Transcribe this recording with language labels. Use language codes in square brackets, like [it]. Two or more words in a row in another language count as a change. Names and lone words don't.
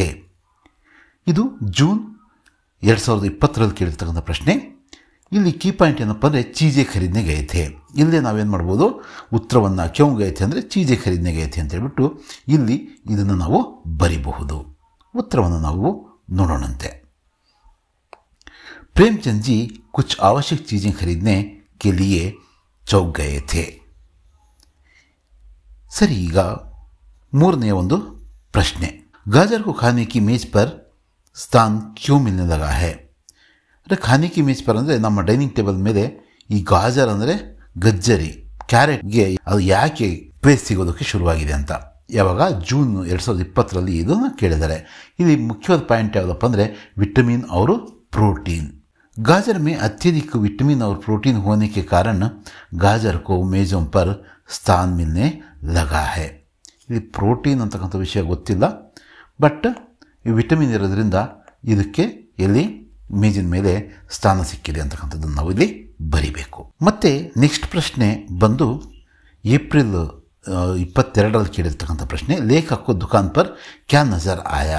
[kn] ಇದು ಜೂನ್ 2020ರಲ್ಲಿ ಕೇಳಿರ್ತಕ್ಕಂಥ ಪ್ರಶ್ನೆ. ಇಲ್ಲಿ [en] key point [kn] ಏನಪ್ಪ ಅಂದರೆ [hi] चीज़ें खरीदने गए थे. [kn] ಇಲ್ಲೇ ನಾವೇನು ಮಾಡ್ಬೋದು, ಉತ್ತರವನ್ನು [hi] क्यों गए थे [kn] ಅಂದರೆ [hi] चीज़ें खरीदने गए थे [kn] ಅಂತ ಹೇಳ್ಬಿಟ್ಟು ಇಲ್ಲಿ ಇದನ್ನು ನಾವು ಬರಿಬಹುದು. ಉತ್ತರವನ್ನು ನಾವು ನೋಡೋಣಂತೆ. [hi] प्रेमचंद जी कुछ आवश्यक चीज़ें खरीदने के लिए चौक गए थे. [kn] सर ಈಗ ಮೂರನೆಯ ಒಂದು ಪ್ರಶ್ನೆ, [hi] गाजर को खाने की मेज पर स्थान क्यों मिलने लगा है. [kn] ಅಂದರೆ [hi] खाने की मेज़ पर [kn] ಅಂದರೆ ನಮ್ಮ [en] dining table [kn] ಮೇಲೆ ಈ ಗಾಜರ್ ಅಂದರೆ ಗಜ್ಜರಿ, ಕ್ಯಾರೆಟ್ಗೆ ಅದು ಯಾಕೆ ಪ್ಲೇಸ್ ಸಿಗೋದಕ್ಕೆ ಶುರುವಾಗಿದೆ ಅಂತ. ಯಾವಾಗ ಜೂನ್ 2020ರಲ್ಲಿ ಇದನ್ನು ಕೇಳಿದ್ದಾರೆ. ಇಲ್ಲಿ ಮುಖ್ಯವಾದ ಪಾಯಿಂಟ್ ಯಾವುದಪ್ಪ ಅಂದರೆ [hi] विटामिन और प्रोटीन. गाजर में अत्यधिक विटामिन और प्रोटीन होने के कारण गाजर को मेजों पर स्थान मिलने लगा है. [kn] ಇಲ್ಲಿ ಪ್ರೋಟೀನ್ ಅಂತಕ್ಕಂಥ ವಿಷಯ ಗೊತ್ತಿಲ್ಲ, ಬಟ್ ಈ ವಿಟಮಿನ್ ಇರೋದ್ರಿಂದ ಇದಕ್ಕೆ ಎಲ್ಲಿ ಮೇಜಿನ ಮೇಲೆ ಸ್ಥಾನ ಸಿಕ್ಕಿದೆ ಅಂತಕ್ಕಂಥದ್ದನ್ನು ನಾವು ಇಲ್ಲಿ ಬರಿಬೇಕು. ಮತ್ತು ನೆಕ್ಸ್ಟ್ ಪ್ರಶ್ನೆ ಬಂದು ಏಪ್ರಿಲ್ 22ರಲ್ಲಿ ಕೇಳಿರ್ತಕ್ಕಂಥ ಪ್ರಶ್ನೆ, [hi] लेखक को दुकान पर क्या नज़र आया.